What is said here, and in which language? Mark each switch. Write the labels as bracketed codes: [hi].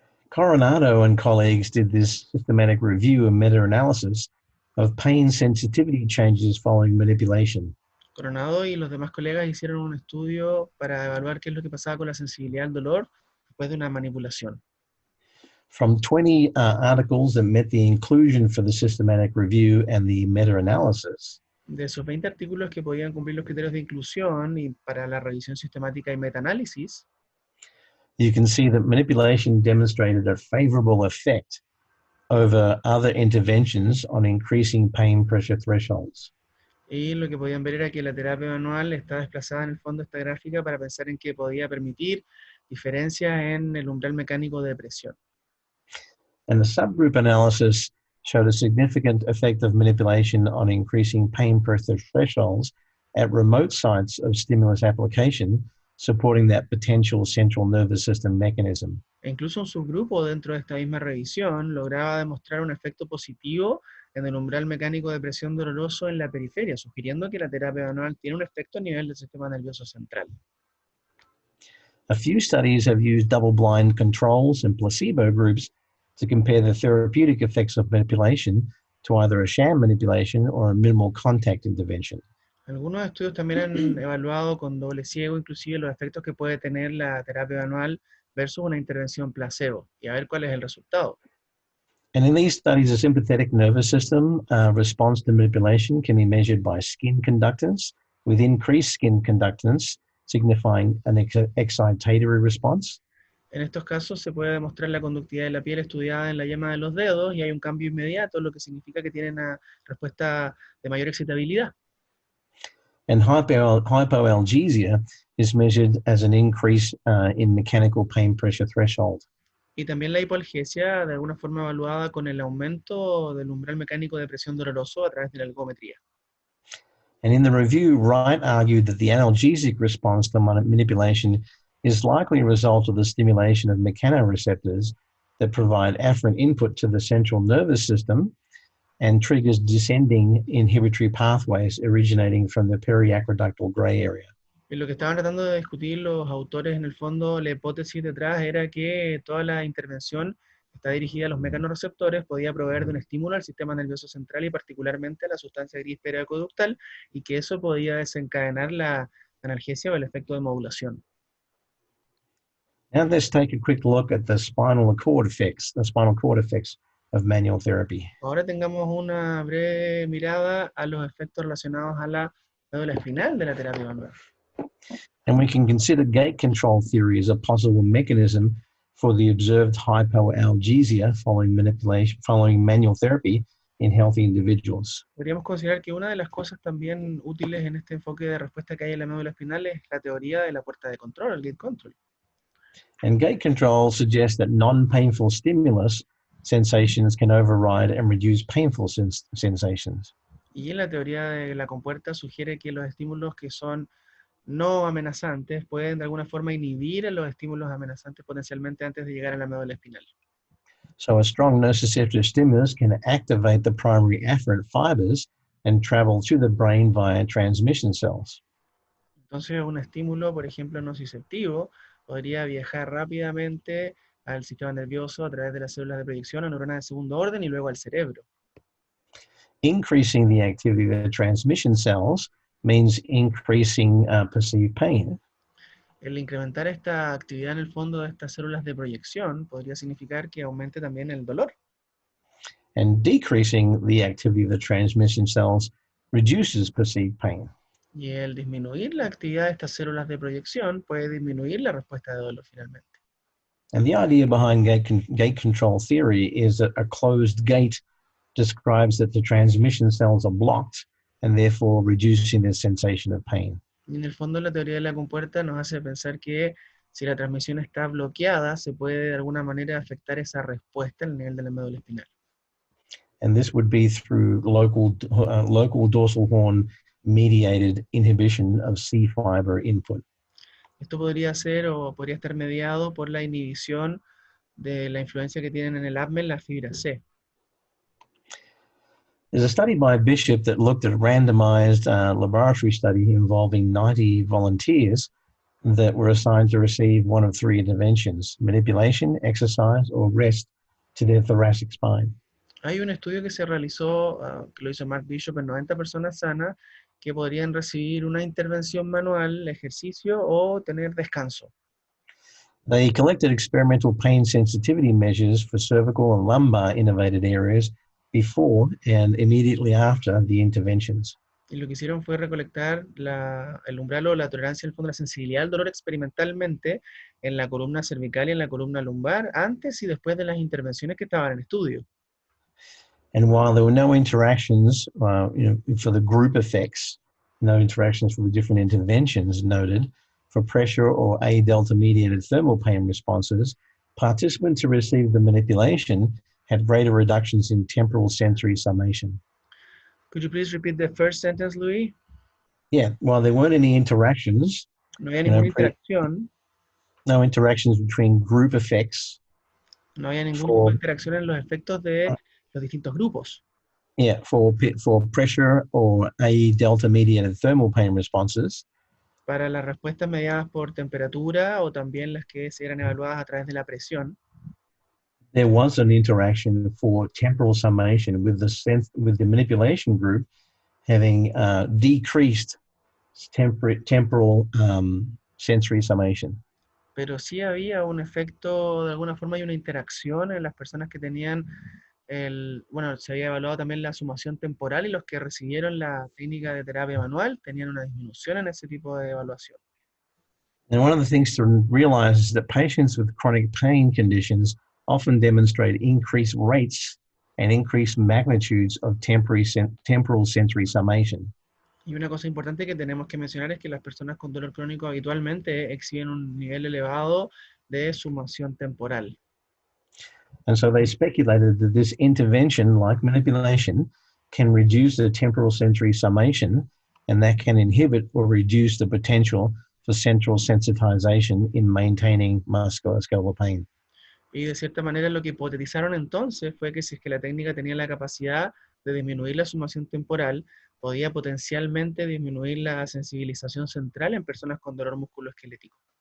[en] Coronado and colleagues did this systematic review and meta-analysis of pain sensitivity changes following manipulation. [es] Coronado y los demás colegas hicieron un estudio para evaluar qué es lo que pasaba con la sensibilidad al dolor después de una manipulación. [en] From 20 articles that met the inclusion for the systematic review and the meta-analysis, [es] De esos 20 artículos que podían cumplir los criterios de inclusión y para la revisión sistemática y metaanálisis, [en] you can see that manipulation demonstrated a favorable effect over other interventions on increasing pain pressure thresholds. [es] y lo que podían ver era que la terapia manual está desplazada en el fondo de esta gráfica para pensar en que podía permitir diferencias en el umbral mecánico de presión. [en] And the subgroup analysis showed a significant effect of manipulation on increasing pain pressure thresholds at remote sites of stimulus application, supporting that potential central nervous system mechanism. [es] E incluso un subgrupo dentro de esta misma revisión lograba demostrar un efecto positivo en el umbral mecánico de presión doloroso en la periferia, sugiriendo que la terapia manual tiene un efecto a nivel del sistema nervioso central. [en] A few studies have used double-blind controls and placebo groups to compare the therapeutic effects of manipulation to either a sham manipulation or a minimal contact intervention. [es] Algunos estudios también han evaluado con doble ciego inclusive los efectos que puede tener la terapia manual versus una intervención placebo y a ver cuál es el resultado. [en] And in these studies, the sympathetic nervous system response to manipulation can be measured by skin conductance, with increased skin conductance signifying an excitatory response. [es] En estos casos se puede demostrar la conductividad de la piel estudiada en la yema de los dedos y hay un cambio inmediato, lo que significa que tienen una respuesta de mayor excitabilidad. [en] And hypoalgesia is measured as an increase in mechanical pain pressure threshold. [es] Y también la hipoalgesia, de alguna forma evaluada con el aumento del umbral mecánico de presión doloroso a través de la algometría. [en] And in the review, Wright argued that the analgesic response to manipulation is likely a result of the stimulation of mechanoreceptors that provide afferent input to the central nervous system and triggers descending inhibitory pathways originating from the periaqueductal gray area. [es] Y lo que estaban tratando de discutir los autores, en el fondo, la hipótesis detrás era que toda la intervención está dirigida a los mecanorreceptores, podía proveer de un estímulo al sistema nervioso central y particularmente a la sustancia gris periaqueductal, y que eso podía desencadenar la analgesia o el efecto de modulación. [en] Now let's take a quick look at the spinal cord effects of manual therapy. [es] Ahora tengamos una breve mirada a los efectos relacionados a la médula espinal de la terapia manual. [en] And we can consider gait control theory as a possible mechanism for the observed hypoalgesia following manual therapy in healthy individuals. [es] Podríamos considerar que una de las cosas también útiles en este enfoque de respuesta que hay en la médula espinal es la teoría de la puerta de control, el gate control. [en] And gait control suggests that non-painful stimulus sensations can override and reduce painful sensations. [es] Y la teoría de la compuerta sugiere que los estímulos que son no amenazantes pueden de alguna forma inhibir a los estímulos amenazantes potencialmente antes de llegar a la médula espinal. [en] So a strong nociceptive stimulus can activate the primary afferent fibers and travel to the brain via transmission cells. [es] Entonces un estímulo, por ejemplo, nociceptivo, podría viajar rápidamente al sistema nervioso a través de las células de proyección a neuronas de segundo orden y luego al cerebro. [en] Increasing the activity of the transmission cells means increasing perceived pain. [es] El incrementar esta actividad en el fondo de estas células de proyección podría significar que aumente también el dolor. [en] And decreasing the activity of the transmission cells reduces perceived pain. [es] Y el disminuir la actividad de estas células de proyección puede disminuir la respuesta de dolor finalmente. [en] And the idea behind gait control theory is that a closed gate describes that the transmission cells are blocked and therefore reducing the sensation of pain. [es] Y en el fondo la teoría de la compuerta nos hace pensar que Si la transmisión está bloqueada, se puede de alguna manera afectar esa respuesta en el nivel de la médula espinal. [en] And this would be through local dorsal horn mediated inhibition of C fiber input. [es] Esto podría ser o podría estar mediado por la inhibición de la influencia que tienen en el ADME las fibras C. [en] There's a study by Bishop that looked at a randomized laboratory study involving 90 volunteers that were assigned to receive one of three interventions: manipulation, exercise, or rest to their thoracic spine. [es] Hay un estudio que se realizó, que lo hizo Mark Bishop en 90 personas sanas, que podrían recibir una intervención manual, ejercicio o tener descanso. [en] They collected experimental pain sensitivity measures for cervical and lumbar innervated areas before and immediately after the interventions. [es] Y lo que hicieron fue recolectar el umbral o la tolerancia, en el fondo, la sensibilidad al dolor experimentalmente en la columna cervical y en la columna lumbar, antes y después de las intervenciones que estaban en estudio. [en] And while there were no interactions for the group effects, no interactions for the different interventions noted for pressure or A delta mediated thermal pain responses, participants who received the manipulation had greater reductions in temporal sensory summation. Could you please repeat the first sentence, Louis? Yeah, while there weren't any interactions, [es] No había ninguna interacción. [en] no interactions between group effects. [es] No había ningún tipo de interacción en los efectos de los distintos grupos. [en] Yeah, for pressure or A delta mediated thermal pain responses. [es] Para las respuestas mediadas por temperatura o también las que se eran evaluadas a través de la presión. [en] There was an interaction for temporal summation with the manipulation group having decreased temporal sensory summation. [es] Pero sí había un efecto, de alguna forma hay una interacción en las personas que tenían se había evaluado también la sumación temporal y los que recibieron la técnica de terapia manual tenían una disminución en ese tipo de evaluación. [en] And one of the things to realize is that patients with chronic pain conditions often demonstrate increased rates and increased magnitudes of temporal sensory summation. [es] Y una cosa importante que tenemos que mencionar es que las personas con dolor crónico habitualmente exhiben un nivel elevado de sumación temporal. [en] And so they speculated that this intervention, like manipulation, can reduce the temporal sensory summation, and that can inhibit or reduce the potential for central sensitization in maintaining musculoskeletal pain. [es] Y de cierta manera lo que hipotetizaron entonces fue que si es que la técnica tenía la capacidad de disminuir la sumación temporal, podía potencialmente disminuir la sensibilización central en personas con dolor musculoesquelético.